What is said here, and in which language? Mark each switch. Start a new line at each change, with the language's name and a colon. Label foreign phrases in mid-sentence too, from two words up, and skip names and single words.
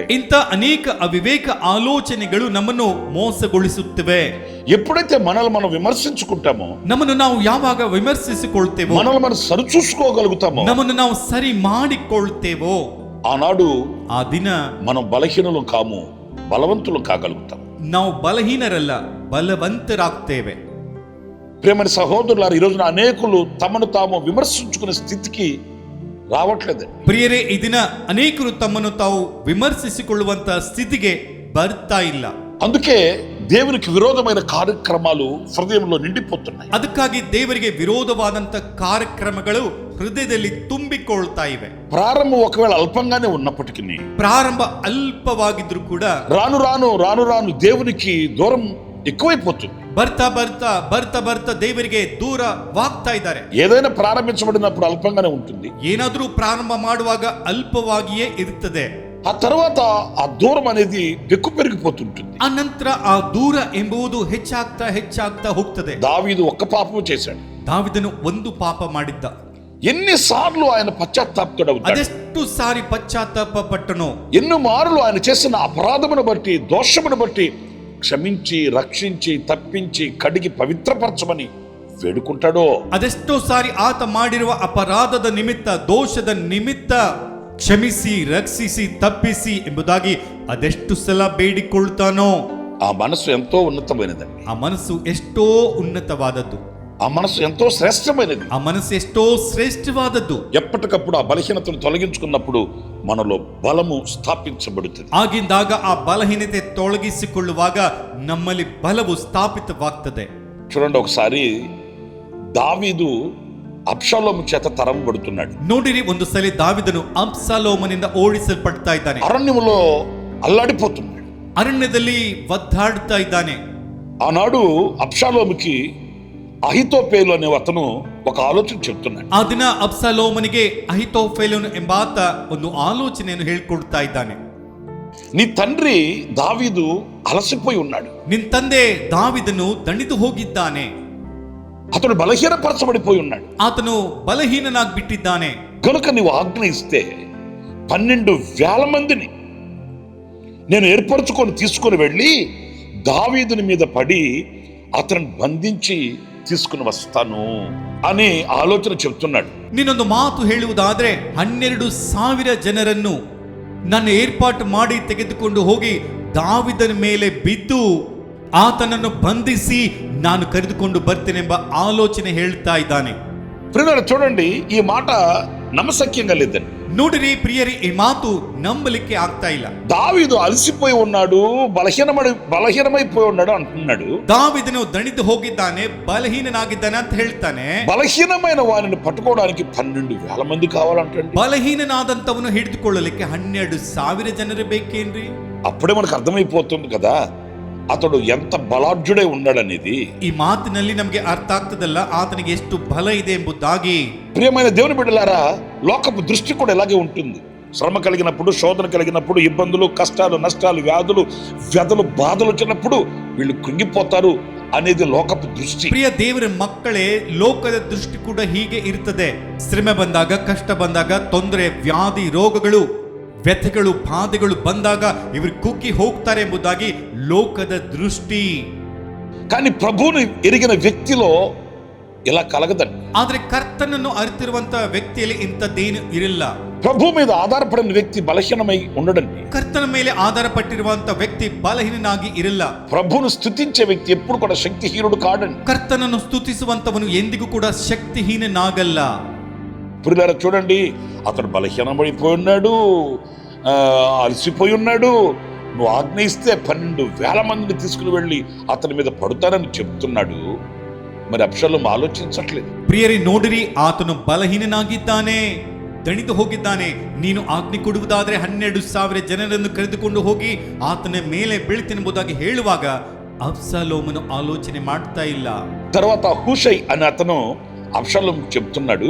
Kannada: ಇಂಥ ಅನೇಕ ಅವಿವೇಕ ಆಲೋಚನೆಗಳು ನಮ್ಮನ್ನು ಮೋಸಗೊಳಿಸುತ್ತವೆ.
Telugu: ఎప్పుడైతే మనల్ని మనం విమర్శించుకుంటామో,
Kannada: ನಮ್ಮನ್ನು ನಾವು ಯಾವಾಗ ವಿಮರ್ಶಿಸಿಕೊಳ್ತೇವೋ,
Telugu: మనల్ని మనం సరిచూసుకోగలుగుతామో,
Kannada: ನಮ್ಮನ್ನು ನಾವು ಸರಿ ಮಾಡಿಕೊಳ್ತೇವೋ,
Telugu: ఆనాడు
Kannada: ಆ ದಿನ
Telugu: మనం బలహీనులు కాము, బలవంతులు కాగలుగుతాం.
Kannada: ನಾವು ಬಲಹೀನರಲ್ಲ, ಬಲವಂತರಾಗ್ತೇವೆ.
Telugu: ప్రియమైన సహోదరులారా, ఈ రోజున అనేకులు తమను తాము విమర్శించుకునే స్థితికి రావట్లేదు.
Kannada: ಪ್ರಿಯರೇ, ಈ ದಿನ ಅನೇಕರು ತಮ್ಮನ್ನು ತಾವು ವಿಮರ್ಶಿಸಿಕೊಳ್ಳುವಂತ ಸ್ಥಿತಿಗೆ ಬರ್ತಾ ಇಲ್ಲ.
Telugu: అందుకే దేవునికి విరోధమైన కార్యక్రమాలు హృదయంలో నిండిపోతున్నాయి.
Kannada: ಅದಕ್ಕಾಗಿ ದೇವರಿಗೆ ವಿರೋಧವಾದಂತ ಕಾರ್ಯಕ್ರಮಗಳು ಹೃದಯದಲ್ಲಿ ತುಂಬಿಕೊಳ್ತಾ ಇವೆ.
Telugu: ప్రారంభం ఒకవేళ అల్పంగానే ఉన్నప్పటికీ,
Kannada: ಪ್ರಾರಂಭ ಅಲ್ಪವಾಗಿದ್ರು ಕೂಡ
Telugu: రాను రాను దేవునికి దూరం ఎక్కువైపోతుంది.
Kannada: ಬರ್ತಾ ದೇವರಿಗೆ ದೂರವಾಗ್ತಾ ಇದ್ದಾರೆ.
Telugu: ఏదైనా ప్రారంభించబడినప్పుడు అల్పంగానే ఉంటుంది,
Kannada: ಏನಾದ್ರೂ ಪ್ರಾರಂಭ ಮಾಡುವಾಗ ಅಲ್ಪವಾಗಿಯೇ ಇರುತ್ತದೆ.
Telugu: ఆ తర్వాత ఆ దూరం అనేది ఎక్కువ పెరిగిపోతుంటుంది.
Kannada: ಆ ನಂತರ ಆ ದೂರ ಎಂಬುದು ಹೆಚ್ಚಾಗ್ತಾ ಹೋಗ್ತದೆ.
Telugu: దావీదు ఒక్క పాపము చేశాడు.
Kannada: ದಾವಿದನು ಒಂದು ಪಾಪ ಮಾಡಿದ್ದ.
Telugu: ఎన్నిసార్లు ఆయన పశ్చాత్తాపతుడవుతాడు,
Kannada: ಅದೆಷ್ಟು ಸಾರಿ ಪಶ್ಚಾತ್ತಾಪ ಪಟ್ಟನು.
Telugu: ఎన్నో మారులు ఆయన చేసిన అపరాధమును బట్టి, దోషమును బట్టి క్షమించి, రక్షించి, తప్పించి, కడిగి పవిత్రపరచమని వేడుకుంటాడో.
Kannada: ಅದೆಷ್ಟೋ ಸಾರಿ ಆತ ಮಾಡಿರುವ ಅಪರಾಧದ ನಿಮಿತ್ತ, ದೋಷದ ನಿಮಿತ್ತ ಕ್ಷಮಿಸಿ, ರಕ್ಷಿಸಿ, ತಪ್ಪಿಸಿ ಎಂಬುದಾಗಿ ಅದೆಷ್ಟು ಸಲ ಬೇಡಿಕೊಳ್ತಾನೋ.
Telugu: ఆ మనసు ఎంతో ఉన్నతమైనదండి.
Kannada: ಆ ಮನಸ್ಸು ಎಷ್ಟೋ ಉನ್ನತವಾದದ್ದು,
Telugu: ఆ మనసు ఎంతో శ్రేష్టమైనది,
Kannada: ಆ ಮನಸ್ಸು ಎಷ್ಟೋ ಶ್ರೇಷ್ಠವಾದದ್ದು.
Telugu: ఎప్పటికప్పుడు ఆ బలహీనతను తొలగించుకున్నప్పుడు మనలో బలము స్థాపించబడుతుంది.
Kannada: ಆಗಿಂದಾಗ ಆ ಬಲಹೀನತೆ ತೊಲಗಿಸಿಕೊಳ್ಳುವಾಗ ನಮ್ಮಲ್ಲಿ ಬಲವು ಸ್ಥಾಪಿತವಾಗ್ತದೆ.
Telugu: చూడండి, ఒకసారి దావీదు అబ్షాలోము చేత తరంబడుతున్నాడు.
Kannada: ನೋಡಿರಿ, ಒಂದು ಸಲ ದಾವಿದನು ಅಬ್ಷಾಲೋಮನಿಂದ ಓಡಿಸಲ್ಪಡ್ತಾ ಇದ್ದಾನೆ.
Telugu: అరణ్యములో అల్లాడిపోతున్నాడు,
Kannada: ಅರಣ್ಯದಲ್ಲಿ ಒದ್ದಾಡ್ತಾ ಇದ್ದಾನೆ.
Telugu: ఆనాడు అబ్షాలోముకి అహితోపేలు అనే అతను ఒక ఆలోచన చెప్తున్నాడు.
Kannada: ಆ ದಿನ ಅಬ್ಷಾಲೋಮನಿಗೆ ಅಹಿತೋಫೆಲನು ಎಂಬಾತ ಒಂದು ಆಲೋಚನೆಯನ್ನು ಹೇಳ್ಕೊಡ್ತಾ ಇದ್ದಾನೆ.
Telugu: నీ తండ్రి దావీదు అలసిపోయి ఉన్నాడు,
Kannada: ನಿನ್ ತಂದೆ ದಾವಿದನು ದಣಿದು ಹೋಗಿದ್ದಾನೆ,
Telugu: అతడు బలహీనపరచబడిపోయి ఉన్నాడు,
Kannada: ಆತನು ಬಲಹೀನನಾಗ್ಬಿಟ್ಟಿದ್ದಾನೆ.
Telugu: కనుక నీవు ఆజ్ఞ ఇస్తే 12,000 మందిని నేను ఏర్పరచుకొని తీసుకుని వెళ్ళి దావీదుని మీద పడి అతను బంధించి తీసుకుని వస్తాను అని ఆలోచన చెప్తున్నాడు.
Kannada: ನೀನೊಂದು ಮಾತು ಹೇಳುವುದಾದ್ರೆ 12,000 ಜನರನ್ನು ನನ್ನ ಏರ್ಪಾಟು ಮಾಡಿ ತೆಗೆದುಕೊಂಡು ಹೋಗಿ ದಾವಿದನ ಮೇಲೆ ಬಿದ್ದು ಆತನನ್ನು ಬಂಧಿಸಿ ನಾನು ಕರೆದುಕೊಂಡು ಬರ್ತೇನೆಂಬ ಆಲೋಚನೆ ಹೇಳ್ತಾ ಇದ್ದಾನೆ.
Telugu: ప్రియులారా, చూడండి, ఈ మాట నమ్మశక్యంగా లేదండి.
Kannada: ನೋಡಿರಿ ಪ್ರಿಯರಿ, ಈ ಮಾತು ನಂಬಲಿಕ್ಕೆ ಆಗ್ತಾ ಇಲ್ಲ.
Telugu: దావీదు అలసిపోయి ఉన్నాడు, బలహీనమైపోయి ఉన్నాడు అంటున్నాడు.
Kannada: ದಾವಿದನು ದಣಿದು ಹೋಗಿದ್ದಾನೆ, ಬಲಹೀನನಾಗಿದ್ದಾನೆ ಅಂತ ಹೇಳ್ತಾನೆ.
Telugu: బలహీనమైన వారిని పట్టుకోవడానికి 12,000 మంది కావాలంటండి.
Kannada: ಬಲಹೀನನಾದಂತವನು ಹಿಡಿದುಕೊಳ್ಳಲಿಕ್ಕೆ 12,000 ಜನರು ಬೇಕೇನ್ರಿ?
Telugu: అప్పుడే మనకు అర్థమైపోతుంది కదా అతడు ఎంత బలాఢ్యుడై ఉన్నాడనేది.
Kannada: ಈ ಮಾತಿನಲ್ಲಿ ನಮಗೆ ಅರ್ಥ ಆಗ್ತದಲ್ಲ ಆತನಿಗೆ ಎಷ್ಟು ಬಲ ಇದೆ ಎಂಬುದಾಗಿ.
Telugu: ప్రియమైన దేవుని బిడ్డలారా, లోకపు దృష్టి కూడా ఇలాగే ఉంటుంది. శ్రమ కలిగినప్పుడు, శోధన కలిగినప్పుడు, ఇబ్బందులు, కష్టాలు, నష్టాలు, వ్యాధులు, వ్యధలు, బాధలు వచ్చినప్పుడు వీళ్ళు కృంగిపోతారు అనేది లోకపు దృష్టి.
Kannada: ಪ್ರಿಯ ದೇವರ ಮಕ್ಕಳೇ, ಲೋಕದ ದೃಷ್ಟಿ ಕೂಡ ಹೀಗೆ ಇರ್ತದೆ. ಶ್ರಮೆ ಬಂದಾಗ, ಕಷ್ಟ ಬಂದಾಗ, ತೊಂದರೆ, ವ್ಯಾಧಿ, ರೋಗಗಳು, ವ್ಯಥೆಗಳು, ಬಾಧೆಗಳು ಬಂದಾಗ ಇವರು ಕುಗ್ಗಿ ಹೋಗ್ತಾರೆ ಎಂಬುದಾಗಿ ಲೋಕದ ದೃಷ್ಟಿ.
Telugu: కానీ ప్రభువుని ఎరిగిన వ్యక్తిలో ఇలా కలగదండి.
Kannada: ಆದ್ರೆ ಕರ್ತನನ್ನು ಅರಿತಿರುವಂತ ವ್ಯಕ್ತಿಯಲ್ಲಿ ಇಂಥದ್ದೇನು ಇರಲ್ಲ.
Telugu: ప్రభు మీద ఆధారపడిన వ్యక్తి బలహీనమై ఉండడండి.
Kannada: ಕರ್ತನ ಮೇಲೆ ಆಧಾರಪಟ್ಟಿರುವಂತ ವ್ಯಕ್ತಿ ಬಲಹೀನನಾಗಿ ಇರಲ್ಲ.
Telugu: ప్రభువును స్తుతించే వ్యక్తి ఎప్పుడు కూడా శక్తిహీనుడు కాడండి.
Kannada: ಕರ್ತನನ್ನು ಸ್ತುತಿಸುವಂತವನು ಎಂದಿಗೂ ಕೂಡ ಶಕ್ತಿಹೀನನಾಗಲ್ಲ.
Telugu: ప్రియులారా, చూడండి, అతడు బలహీనమైపోయి ఉన్నాడు, అలసిపోయి ఉన్నాడు, నువ్వు ఆజ్ఞ ఇస్తే 12,000 మందిని తీసుకుని వెళ్ళి అతని మీద పడుతానని చెప్తున్నాడు. మరి అబ్షాలోಮ್ ఆలోచించట్లేదు.
Kannada: ಪ್ರಿಯರೇ ನೋಡಿರಿ, ಆತನು ಬಲಹೀನನಾಗಿದ್ದಾನೆ, ದಣಿದು ಹೋಗಿದ್ದಾನೆ. ನೀನು ಆಜ್ಞೆ ಕೊಡುವುದಾದ್ರೆ 12,000 ಜನರನ್ನು ಕರೆದುಕೊಂಡು ಹೋಗಿ ಆತನ ಮೇಲೆ ಬೀಳ್ತೆನೆಂಬುದಾಗಿ ಹೇಳುವಾಗ ಅಬ್ಷಾಲೋಮನು ಆಲೋಚನೆ ಮಾಡ್ತಾ ಇಲ್ಲ.
Telugu: తర్వాత హూషై అనే అతను అబ్షాలోమ్ చెప్తున్నాడు,